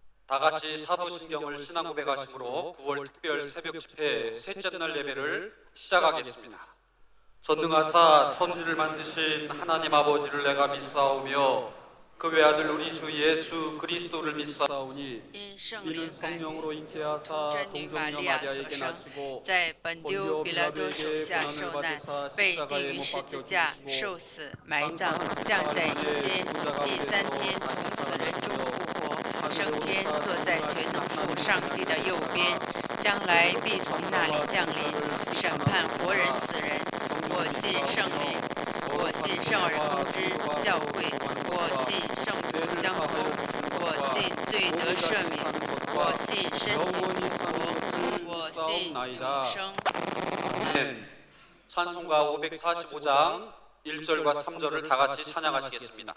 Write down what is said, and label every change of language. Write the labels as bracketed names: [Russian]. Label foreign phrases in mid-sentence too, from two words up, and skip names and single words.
[Korean] 다 같이 사도신경을 신앙 고백하심으로 9월 특별 새벽 집회 셋째 날 예배를 시작하겠습니다. 전능하사 천지를 만드신 하나님 아버지를 내가 믿사오며 그 외아들 우리 주 예수 그리스도를 믿사오니 이는 성령으로 잉태하사 동정녀 마리아에게 나시고 [Chinese] 在本丢彼拉多手下受难，被钉于十字架，受死，埋葬，降在阴间，第三天从死人中复活，升天，坐在全能父上帝的右边，将来必从那里降临，审判活人死人。我信圣灵，我信圣而通之教会，我信圣徒相通，我信罪得赦免，我信身体复活，我信永生。 [Korean] 찬송가 545장 1절과 3절을 다 같이 찬양하시겠습니다.